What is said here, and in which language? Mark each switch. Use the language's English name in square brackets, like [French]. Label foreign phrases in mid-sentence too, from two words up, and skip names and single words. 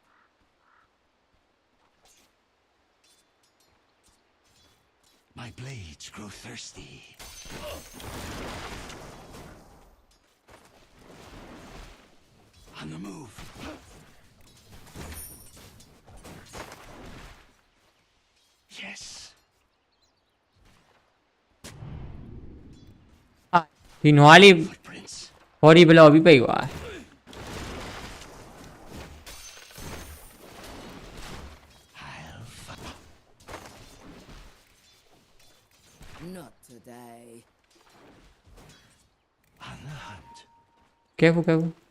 [English] My blades grow thirsty. On the move. Yes. [Burmese] ဒီနွားလေး [English] Footprints. body block [Burmese] ပြီးပိတ်သွား [English] I'll find. Not today. On the hunt. careful careful